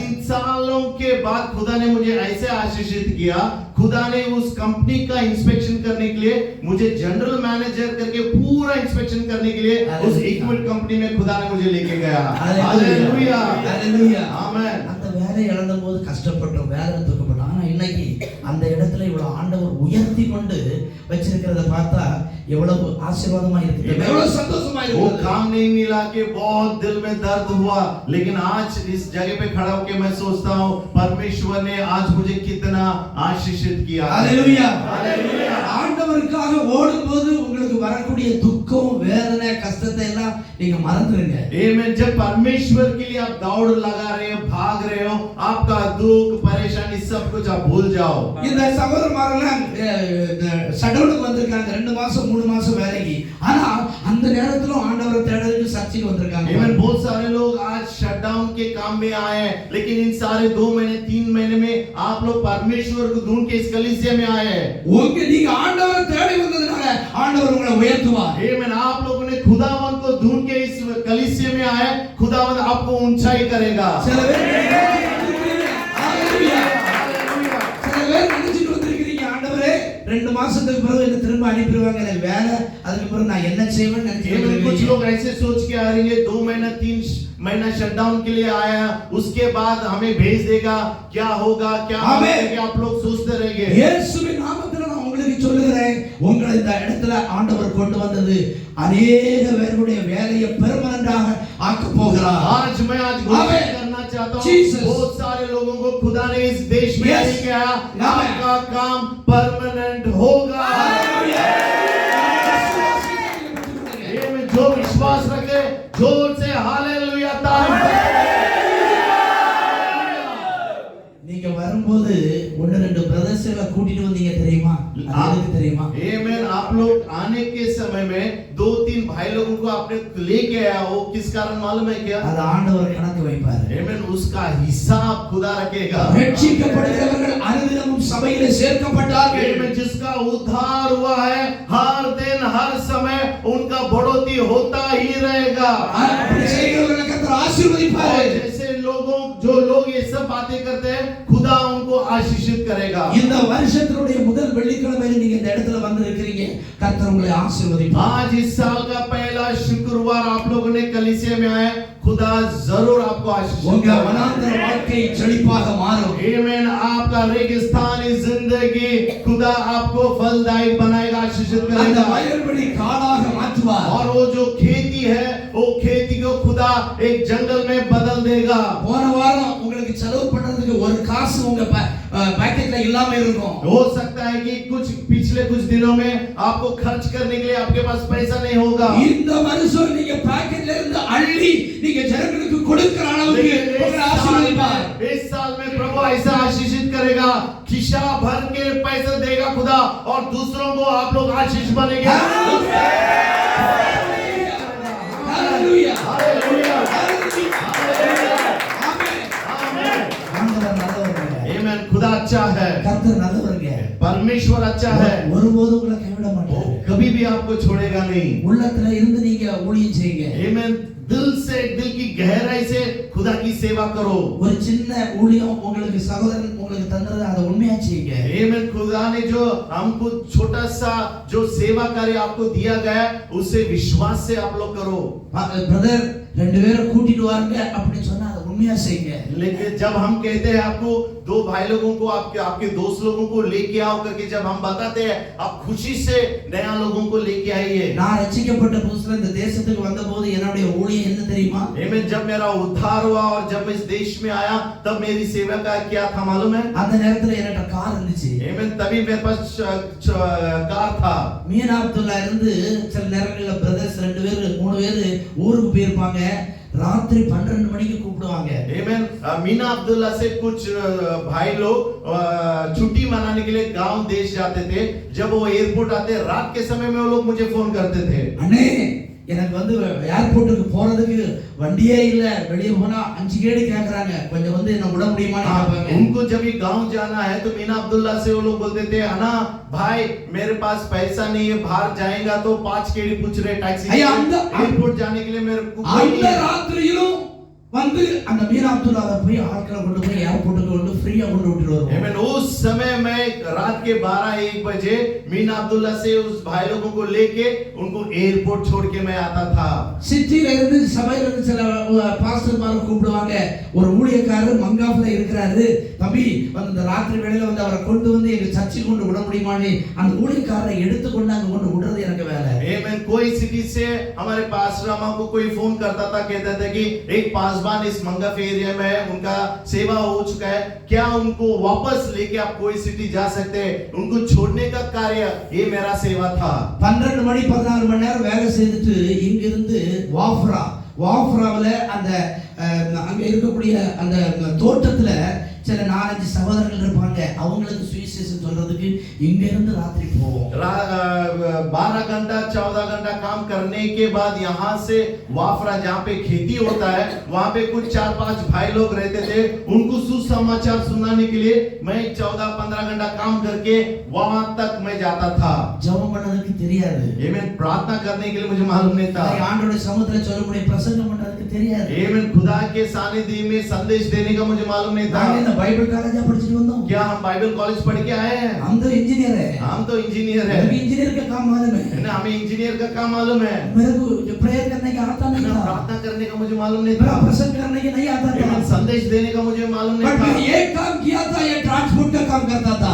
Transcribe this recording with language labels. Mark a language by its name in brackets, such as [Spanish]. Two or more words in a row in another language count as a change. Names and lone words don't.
[Hindi] 3 सालों के बाद खुदा ने मुझे ऐसे आशीषित किया। खुदा ने उस कंपनी का इंस्पेक्शन करने के लिए मुझे जनरल मैनेजर करके पूरा इंस्पेक्शन करने के लिए उस इक्विट कंपनी में खुदा ने मुझे लेके गया। हालेलुया हालेलुया आमेन। [Tamil] அந்த வேலை இழந்தபோது கஷ்டப்பட்டோம், வேதனை துக்கப்பட்டோம்। ஆனா இன்னைக்கு அந்த இடத்துல இவ்வளவு ஆண்டவர் உயர்த்தி கொண்டு வச்சிருக்கிறத பார்த்தா எவ்வளவு ஆசீர்வாதமா இருக்கு, எவ்வளவு சந்தோஷமா இருக்கு। [Hindi] वो काम नहीं मिला के बहुत दिल में दर्द हुआ, लेकिन आज इस जगह पे खड़ा होकर मैं सोचता हूँ परमेश्वर ने आज मुझे कितना आशीषित किया। हालेलुया हालेलुया। [Tamil] ஆண்டவருக்காக ஓடும்போது உங்களுக்கு வரக்கூடிய துக்கம், வேதனை, கஷ்டத்தை எல்லாம் நீங்க மறந்துருங்க। [Hindi] आमेन। जब परमेश्वर के लिए आप दौड़ लगा रहे हो, भाग रहे हो, आपका दुख परेशानी सब कुछ आप भूल जाओ। [Tamil] இந்த சகோதரமாரெல்லாம் ஷட்டவுனுக்கு வந்திருக்காங்க 2 மாசம் 3 மாசம் வேலைக்கு, ஆனா அந்த நேரத்துல ஆண்டவரை தேடுறதுக்கு சர்ச்சுக்கு வந்திருக்காங்க। [Hindi] आमेन। बहुत सारे लोग आज शटडाउन के काम में आए हैं, लेकिन इन सारे 2 महीने 3 महीने में आप लोग परमेश्वर को ढूंढ के इस कलीसिया में आए हैं। [Tamil] உங்க நீங்க ஆண்டவரை தேடி வந்ததனால ஆண்டவர் உங்களை உயர்த்துவார்। [Hindi] आमेन। आप लोगों ने खुदावन को ढूंढ के इस कलीसिया में आए, खुदावन आपको ऊंचाई करेगा। [Tamil] சில பேர் [Hindi] हालेलुया हालेलुया। [Tamil] சில பேர் நினைச்சிட்டு வந்திருக்கீங்க ஆண்டவரே 2 மாசத்துக்கு பிறகு என்ன திரும்ப அனுப்பிடுவாங்க, எனக்கு வேலை, அதுக்கு பிறகு நான் என்ன செய்வேன்னு நினைச்சிட்டு [Hindi] कुछ लोग ऐसे सोच के आ रहे हैं 2 महीना 3 महीना शटडाउन के लिए आया, उसके बाद हमें भेज देगा, क्या होगा क्या होगा आप लोग सोचते रहेंगे। [Tamil] இயேசுவின் நாமத்தில் நான் உங்களுக்கு சொல்லுகிறேன், உங்களை இந்த இடத்துல ஆண்டவர் கொண்டு வந்தது अनेक பேருடைய வேலையை பெர்மனன்ட்டாக ஆக்க போகிறார்। [Hindi] आज मैं घोषणा करना चाहता हूँ बहुत सारे लोगों को खुदा ने इस देश में लेके आया, आपका काम परमानेंट होगा। जो विश्वास रखे जोर से हालेलुया तारीफ। [Tamil] நீங்க வரும்போது 1-2 பிரதர்ஸ் எல்லாம் கூட்டிட்டு வந்தீங்க தெரியுமா? அதுக்கு தெரியுமா? [Hindi] आमेन। आप लोग आने के समय में 2-3 भाई लोगों को आपने लेके आया, वो किस कारण मालूम है क्या? [Tamil] அது ஆண்டவர் கணக்கு வைப்பார்। [Hindi] आमेन। उसका हिसाब खुदा रखेगा। [Tamil] ரட்சிக்கப்படுகிறவர்கள் அனுதினமும் [Hindi] उद्धार हुआ है, हर दिन हर समय उनका बढ़ोतरी होता ही रहेगा। [Tamil] அப்படி செய்கிறவர்களை கர்த்தர் ஆசீர்வதிப்பார். [Hindi] और जैसे जो लोग ये सब बातें करते हैं, खुदा उनको आशीषित करेगा। [Tamil] இந்த வருஷத்தினுடைய முதல் வெள்ளிக்கிழமையில நீங்க இந்த இடத்துல வந்து இருக்கீங்க, கர்த்தர் உங்களை ஆசீர்வதிப்பார். [Hindi] आज इस साल का पहला शुक्रवार आप लोगों ने कलीसिया में आए, खुदा जरूर आपको आशीषित [Tamil] உங்க [Hindi] करेगा। [Tamil] வனாந்தர வாழ்க்கை செழிப்பாக மாறும். [Hindi] आमीन। आपका रेगिस्तानी जिंदगी खुदा आपको फलदायी बनाएगा, आशीषित [Tamil] அந்த [Hindi] करेगा। [Tamil] வயல்வெளி காடாக மாற்றுவார். [Hindi] और वो जो खेती है, वो खेती को खुदा एक जंगल में बदल देगा। [Tamil] போன வாரம் உங்களுக்கு செலவு பண்றதுக்கு ஒரு காசு உங்க பாக்கெட்ல இல்லாம இருக்கும். [Hindi] हो सकता है कि पिछले कुछ दिनों में आपको खर्च करने के लिए आपके पास पैसा नहीं होगा। [Tamil] இந்த வருஷம் நீங்க பாக்கெட்ல இருந்து அள்ளி நீங்க ஜனங்களுக்கு கொடுக்கிற அளவுக்கு உங்களை ஆசீர்வதிப்பார். [Hindi] इस साल में प्रभु ऐसा आशीषित करेगा, खिसा भर के पैसा देगा खुदा, और दूसरों को आप लोग आशीष बनेंगे। हालेलुया, हालेलुया, [Tamil] ஆமென். ஆண்டவர் நல்லவருங்க. [Hindi] आमीन। खुदा अच्छा है, [Tamil] கர்த்தர் நல்லவருங்க. [Hindi] परमेश्वर अच्छा है, [Tamil] ஒருபோதும் உங்களை கைவிட [Hindi] वो [Tamil] மாட்டார். [Hindi] कभी भी आपको छोड़ेगा नहीं। [Tamil] உள்ளத்துல இருந்து நீங்க ஊழியம் செய்யுங்க. [Hindi] आमीन। दिल से, दिल की गहराई से खुदा की सेवा करो। [Tamil] ஒரு சின்ன ஊழியம் உங்களுக்கு சகோதரன் உங்களுக்கு தந்தது, அதை உண்மையா செய்யுங்க. [Hindi] आमीन। खुदा ने जो हमको छोटा सा जो सेवा कार्य आपको दिया गया, उसे विश्वास से आप लोग करो। [Tamil] பிரதர் ரெண்டு பேரும் கூட்டிட்டு வாங்க அப்படி சொன்னா அதை உண்மையா செய்யுங்க. [Hindi] लेकिन जब हम कहते हैं आपको दो भाई लोगों को, आपके दोस्त लोगों को लेके आओ करके जब हम बताते हैं, आप खुशी से नया लोगों को लेके आइए। [Tamil] நான் ரட்சிக்கப்பட்ட புதுசுல இந்த தேசத்துக்கு வந்தபோது என்னுடைய ஊழியம் என்ன தெரியுமா? [Hindi] आमीन। जब मेरा उद्धार हुआ और जब मैं इस देश में आया, तब मेरी सेवा का क्या था मालूम है? [Tamil] அந்த நேரத்துல என்னட்ட கார் இருந்துச்சு. [Hindi] आमीन। तभी मेरे पास कार था। [Tamil] மீனாப்துல்லா இருந்து சில நேரங்கள்ல பிரதர்ஸ் ரெண்டு பேர் மூணு பேர் ஊருக்கு போயிருப்பாங்க. ராத்திரி 12 மணிக்கு கூப்பிடுவாங்க. [Hindi] आमीन। मीना अब्दुल्ला से कुछ भाई लोग छुट्टी मनाने के लिए गांव देश जाते थे। जब वो एयरपोर्ट आते, रात के समय में वो लोग मुझे फोन करते थे, [Tamil] அண்ணே எனக்கு வந்து ஏர்போர்ட்டுக்கு போறதுக்கு வண்டியே இல்ல, வெளிய போனா 5 கேடி கேக்குறாங்க, கொஞ்சம் வந்து என்ன விட முடியுமான்னு கேட்பாங்க. [Hindi] उनको जब ये गांव जाना है तो मीना अब्दुल्ला से वो लोग बोलते थे, अना भाई मेरे पास पैसा नहीं है, बाहर जाएगा तो 5 केडी पूछ रहे टैक्सी एयरपोर्ट जाने के लिए मेरे को कोई [Tamil] அந்த [Hindi] नहीं है। [Tamil] ராத்திரியிலும் வந்து அந்த மீனாப்துல்லாவை போய் ஆட்களை கொண்டு போய் ஏர்போர்ட்டுக்கு கொண்டு ஃப்ரீயா கொண்டு விட்டுட்டு வருவோம். [Hindi] आमीन। उस समय मैं रात के 12-1 बजे मीना अब्दुल्ला से उस भाई लोगों को लेके उनको एयरपोर्ट छोड़ के मैं आता था। [Tamil] சிட்டில இருந்து சபையில இருந்து சில பாஸ்டர்மாரை கூப்பிடுவாங்க, ஒரு ஊழியக்காரர் மங்காஃப்ல இருக்கிறாரு, தம்பி வந்து இந்த ராத்திரி வேளையில வந்து அவரை கொண்டு வந்து எங்க சர்ச்சுக்கு கொண்டு விட முடியுமான்னு அந்த ஊழியக்காரரை எடுத்து கொண்டு அங்க கொண்டு விடுறது எனக்கு வேலை. [Hindi] आमीन। कोई सिटी से हमारे पास्टर अम्मा को कोई फोन करता था, कहता था कि एक पासवान इस मंगफ एरिया में है, उनका सेवा हो चुका है, क्या उनको वापस लेके आप कोई सिटी जा सकते हैं? उनको छोड़ने का कार्य ये मेरा सेवा था। [Tamil] 12 மணி 14 மணி நேரம் வேலை செய்துட்டு இங்க இருந்து வாஃப்ராவுல அந்த அங்க இருக்கக்கூடிய அந்த தோட்டத்துல சில 4-5 சகோதரர்கள் இருப்பாங்க, அவங்களுக்கு சுவிசேஷம் சொல்றதுக்கு இங்க இருந்து ராத்திரி போவோம். [Hindi] 12 घंटा 14 घंटा काम करने के बाद यहाँ से वाफरा जहाँ पे खेती होता है, वहाँ पे कुछ 4-5 भाई लोग रहते थे, उनको सुसमाचार सुनाने के लिए मैं 14-15 घंटा काम करके वहाँ तक मैं जाता था। [Tamil] ஜெபம் பண்ணதுக்கு தெரியாது, [Hindi] आमीन। प्रार्थना करने के लिए मुझे मालूम नहीं था। [Tamil] ஆண்டவருடைய சமுத்திர சொல்ல முடியும், பிரசங்கம் பண்றதுக்கு தெரியாது। [Hindi] आमीन। खुदा के सानिध्य में संदेश देने का मुझे मालूम नहीं था। [Tamil] நாங்க இந்த பைபிள் காலேஜா படிச்சிட்டு வந்தோம்। [Hindi] क्या हम बाइबल कॉलेज पढ़ के आए हैं? हम तो इंजीनियर है। हम तो इंजीनियर है। इंजीनियर का काम मालूम है ना, हमें इंजीनियर का काम मालूम है। मेरे को जो प्रेयर करने का आता नहीं था, प्रार्थना करने का मुझे मालूम नहीं मेरा था, प्रसंग करने का नहीं आता था, संदेश देने का मुझे मालूम नहीं बट था। मैं एक काम किया था, ये ट्रांसपोर्ट का काम करता था।